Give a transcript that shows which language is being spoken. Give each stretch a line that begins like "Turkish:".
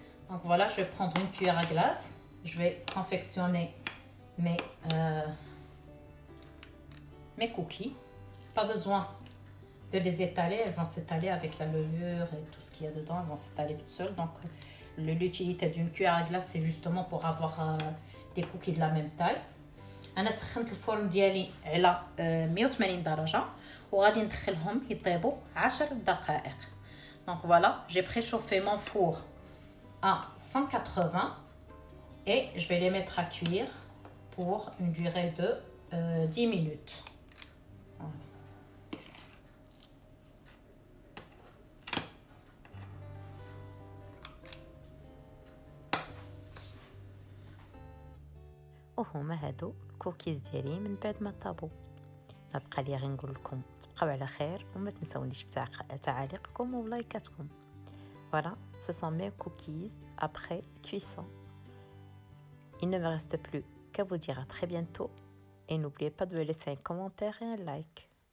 French: Donc voilà, je vais prendre une cuillère à glace. Je vais confectionner mes cookies. Pas besoin de les étaler, elles vont s'étaler avec la levure et tout ce qu'il y a dedans, elles vont s'étaler toutes seules. Donc l'utilité d'une cuillère à glace, c'est justement pour avoir des cookies de la même taille.
Arabic: انا سخنت الفرن ديالي على 180 درجه وغادي ندخلهم يطيبوا 10 دقائق.
French: Donc voilà, j'ai préchauffé mon four à 180 et je vais les mettre à cuire pour une durée de 10 minutes. Voilà.
Arabic: وهما هادو الكوكيز ديالي من بعد ما طابوا. ما بقى لي غير نقول لكم تبقاو على خير وما تنساونيش بتعاليقكم ولايكاتكم.
French: Voilà, ce sont mes cookies après cuisson. Il ne me reste plus qu'à vous dire à très bientôt et n'oubliez pas de me laisser un commentaire et un like.